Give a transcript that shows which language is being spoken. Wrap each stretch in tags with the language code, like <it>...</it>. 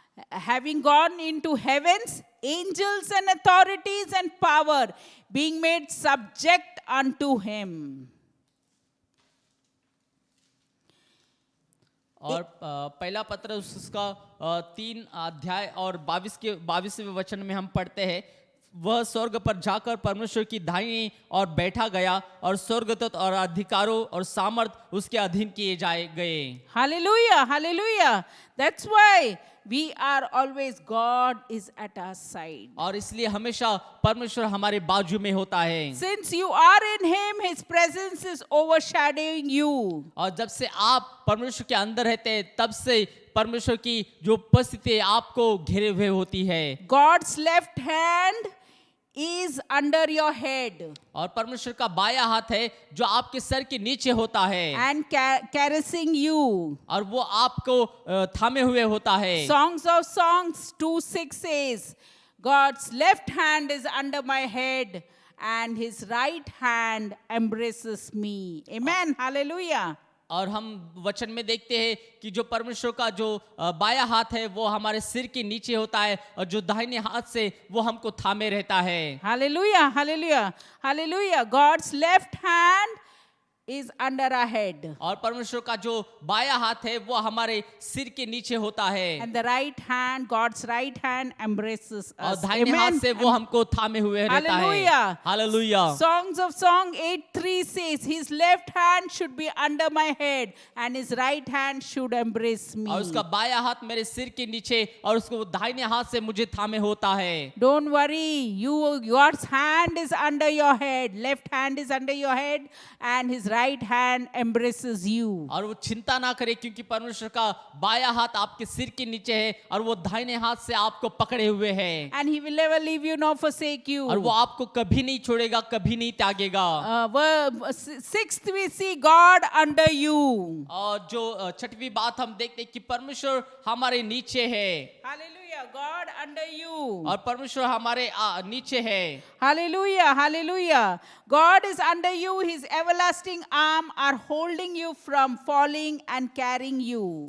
<en>Having gone into heavens, angels and authorities and power being made subject unto him.</en> <hi>और पहला पत्र उसका 3 अध्याय और 22वें वचन में हम पढ़ते हैं, वह स्वर्ग पर जाकर परमेश्वर की दाहिनी और बैठा गया और स्वर्गदूत और अधिकारों और सामर्थ उसके अधीन किए जाए गए।</hi> <en>Hallelujah, hallelujah. That's why we are always, God is at our side.</en> <hi>और इसलिए हमेशा परमेश्वर हमारे बाजू में होता है।</hi> <en>Since you are in Him, His presence is overshadowing you.</en> <hi>और जब से आप परमेश्वर के अंदर रहते हैं तब से परमेश्वर की जो उपस्थिति आपको घेरे हुए होती है।</hi> <en>God's left hand is under your head</en> <hi>और परमेश्वर का बायां हाथ है जो आपके सर के नीचे होता है</hi> <en>and caressing you.</en> <hi>और वो आपको थामे हुए होता है।</hi> <en>Songs of Songs 2:6 says, God's left hand is under my head and His right hand embraces me. Amen. Hallelujah.</en> <hi>और हम वचन में देखते हैं कि जो परमेश्वर का जो बायां हाथ है वो हमारे सिर के नीचे होता है और जो दाहिने हाथ से वो हमको थामे रहता है।</hi> <en>Hallelujah. Hallelujah. Hallelujah. God's left hand is under our head</en> <hi>और परमेश्वर का जो बायां हाथ है वो हमारे सिर के नीचे होता है</hi> <en>and the right hand, God's right hand embraces</en> <hi>और</hi> <en>us.</en> <hi>दाहिने हाथ से वो हमको थामे हुए रहता है।</hi> <en>Hallelujah.</en> <hi>Hallelujah.</hi> <en>Songs of Song 8:3 says, His left hand should be under my head and His right hand should embrace me.</en> <hi>और उसका बायां हाथ मेरे सिर के नीचे और उसको दाहिने हाथ से मुझे थामे होता है।</hi> <en>Don't worry, God's hand is under your head, left hand is under your head and His right hand embraces you.</en> <hi>और वो चिंता ना करे क्योंकि परमेश्वर का बायां हाथ आपके सिर के नीचे है और वो दाहिने हाथ से आपको पकड़े हुए है।</hi> <en>And He will never leave you nor forsake you.</en> <hi>और वो आपको कभी नहीं छोड़ेगा, कभी नहीं त्यागेगा।</hi> <en>Sixth we see God under you.</en> <hi>और जो छठवीं बात हम देखते हैं कि परमेश्वर हमारे नीचे है।</hi> <en>Hallelujah, God under you.</en> <hi>और परमेश्वर हमारे नीचे है।</hi> <en>Hallelujah, hallelujah. God is under you. His everlasting arm are holding you from falling and carrying you.</en>